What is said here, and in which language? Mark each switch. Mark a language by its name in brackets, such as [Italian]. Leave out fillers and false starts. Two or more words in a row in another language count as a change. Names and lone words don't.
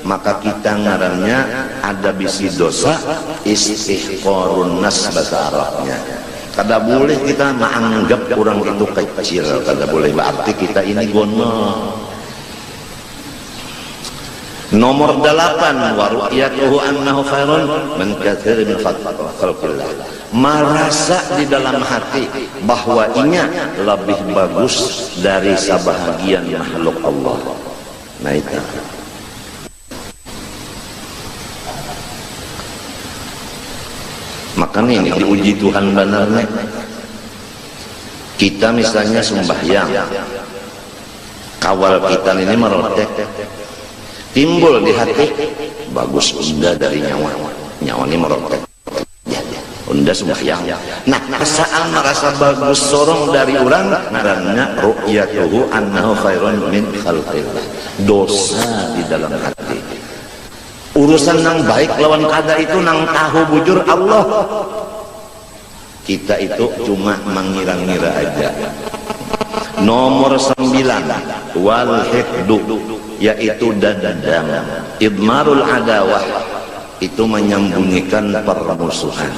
[Banjar] maka kita ngarannya ada bisi dosa [Arabic] istihqarun nas [Banjar] bahasa Arabnya. Kada boleh kita menganggap orang itu kecil, kada boleh, berarti kita ini gono. Nomor 8, [Arabic] wa ru'yatuhu annahu khairun min katsirin min khalqillah. [Banjar] Merasa di dalam hati bahwa inya lebih bagus dari sebahagian makhluk Allah. Nah itu. Makanya ini diuji Tuhan benar nih. Kita misalnya sembahyang, kawal kita ini merotek, timbul di hati bagus unda dari nyawa ini merotek, unda sembahyang. Nah, perasaan merasa bagus sorong dari orang ngarannya [Arabic] ru'yatuhu annahu khairun min khalqillah. [Banjar] Dosa di dalam hati. Urusan nang baik lawan kada itu nang tahu bujur Allah. Kita itu cuma mengira-ngira aja. Nomor 9, [Arabic] wal hiqdu, [Banjar] yaitu dendam. [Arabic] Idmarul adawah, [Banjar] itu menyembunyikan permusuhan.